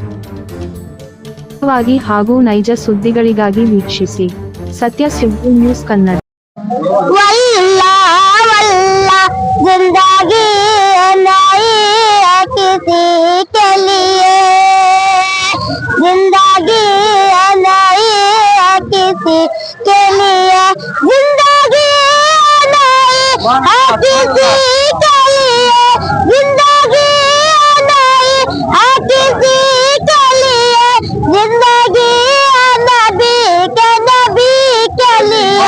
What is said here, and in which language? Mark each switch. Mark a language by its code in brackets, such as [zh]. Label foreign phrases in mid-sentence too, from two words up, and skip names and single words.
[kn] ವಾಗಿ ಹಾಗೂ ನೈಜ ಸುದ್ದಿಗಳಿಗಾಗಿ ವೀಕ್ಷಿಸಿ ಸತ್ಯ ಸುದ್ದಿ ನ್ಯೂಸ್ ಕನ್ನಡ। [ar] والله والله [hi] जिंदगी नहीं है किसी के लिए, जिंदगी नहीं है किसी के लिए, जिंदगी नहीं है किसी के लिए, जिंदगी नहीं है किसी के लिए, जिंदगी नबी के लिए।